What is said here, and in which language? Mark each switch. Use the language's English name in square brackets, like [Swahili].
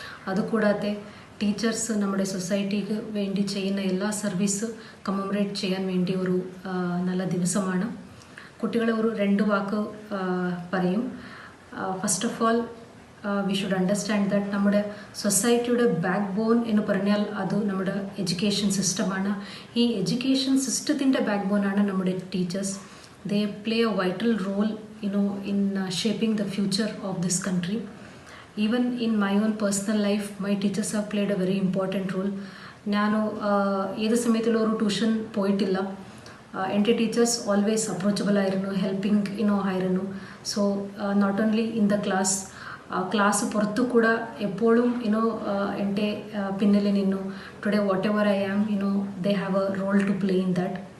[Malayalam] അതുകൂടാതെ ടീച്ചേഴ്സ് നമ്മുടെ സൊസൈറ്റിക്ക് വേണ്ടി ചെയ്യുന്ന എല്ലാ സർവീസ് കമ്മമറേറ്റ് ചെയ്യാൻ വേണ്ടി ഒരു നല്ല ദിവസമാണ്. കുട്ടികളെ ഒരു 2 വാക്ക് പറയും. [English] first of all we should understand that [Malayalam] നമ്മുടെ സൊസൈറ്റിയുടെ ബാക്ക് ബോൺ എന്ന് പറഞ്ഞാൽ അത് നമ്മുടെ എഡ്യൂക്കേഷൻ സിസ്റ്റമാണ്. ഈ എഡ്യൂക്കേഷൻ സിസ്റ്റത്തിൻ്റെ ബാക്ക് ബോണാണ് നമ്മുടെ teachers. [English] They play a vital role, in shaping the future of this country. Even in my own personal life, my teachers have played a very important role. [Malayalam] ನಾನು ഏത് സമയത്തുള്ള ഒരു ട്യൂഷൻ പോയിട്ടില്ല. എൻ്റെ ടീച്ചേഴ്സ് ഓൾവേസ് അപ്രോച്ചബിൾ ആയിരുന്നു, helping ആയിരുന്നു. [English] so not only in the class [Malayalam] പുറത്തു കൂടെ എപ്പോഴും എൻ്റെ പിന്നിൽ നിന്നു. [English] Today whatever I am, they have a role to play in that.